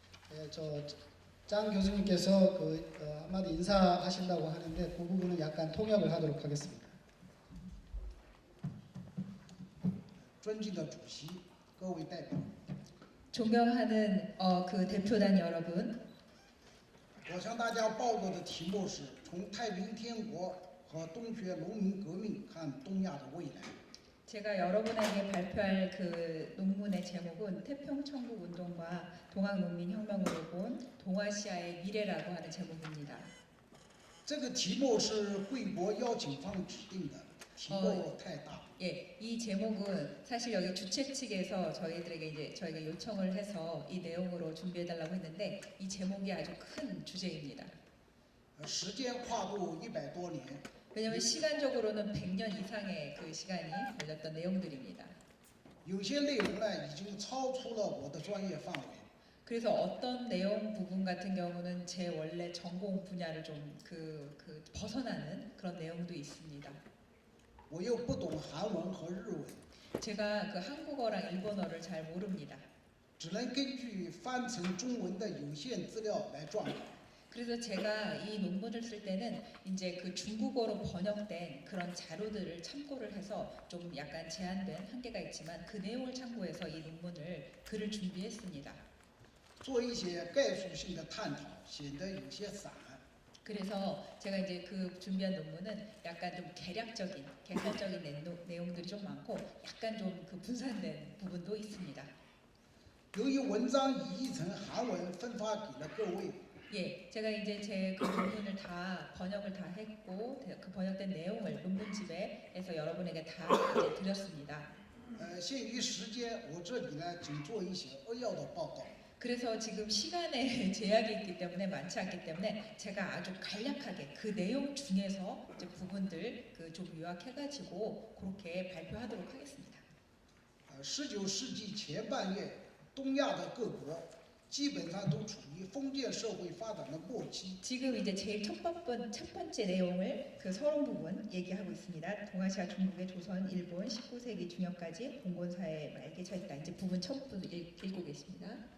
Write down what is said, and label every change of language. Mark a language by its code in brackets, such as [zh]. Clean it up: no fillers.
[ko] 네, 짱 교수님께서 한마디 인사하신다고 하는데 그 부분은 약간 통역을 하도록 하겠습니다. [zh] 尊敬的主席，各位代表， [ko] 존경하는 그 대표단 여러분, [zh] 我向大家报告的题目是从太平天国和东学农民革命看东亚的未来。 [ko] 제가 여러분에게 발표할 그 논문의 제목은 태평천국 운동과 동학농민혁명으로 본 동아시아의 미래라고 하는 제목입니다. [zh] 这个题目是贵国邀请方指定的，题目太大。 [ko] 예, 이 제목은 사실 여기 주최 측에서 저희들에게 이제 저희가 요청을 해서 이 내용으로 준비해달라고 했는데 이 제목이 아주 큰 주제입니다. [zh] 时间跨度100多年， [ko] 왜냐하면 시간적으로는 100년 이상의 그 시간이 걸렸던 내용들입니다. [zh] 有些内容呢已经超出了我的专业范围。 [ko] 그래서 어떤 내용 부분 같은 경우는 제 원래 전공 분야를 좀 벗어나는 그런 내용도 있습니다. [zh] 我又不懂韩文和日文， [ko] 제가 그 한국어랑 일본어를 잘 모릅니다. [zh] 只能根据翻成中文的有限资料来撰稿。 [ko] 그래서 제가 이 논문을 쓸 때는 이제 그 중국어로 번역된 그런 자료들을 참고를 해서 좀 약간 제한된 한계가 있지만 그 내용을 참고해서 이 논문을 글을 준비했습니다. [zh] 做一些概述性的探讨，显得有些散。 [ko] 그래서 제가 이제 그 준비한 논문은 약간 좀 개략적인, 객관적인 내용들이 좀 많고 약간 좀 그 분산된 부분도 있습니다. [zh] 由于文章已译成韩文分发给了各位， [ko] 예, 제가 이제 제 그 논문을 다 번역을 다 했고 그 번역된 내용을 논문집에서 여러분에게 다 이제 드렸습니다. [zh] 限于时间，我这里呢仅做一些扼要的报告。 [ko] 그래서 지금 시간에 제약이 있기 때문에 많지 않기 때문에 제가 아주 간략하게 그 내용 중에서 이제 부분들 그 좀 요약해가지고 그렇게 발표하도록 하겠습니다. [zh] 19世纪前半叶，东亚的各国基本上都处于封建社会发展的末期。 [ko] 지금 이제 제일 첫 번째 내용을 그 서론 부분 얘기하고 있습니다. 동아시아 중국의 조선, 일본 19세기 중엽까지 봉건사회 말기에 처했다. 이제 부분 첫 부분 읽고 계십니다.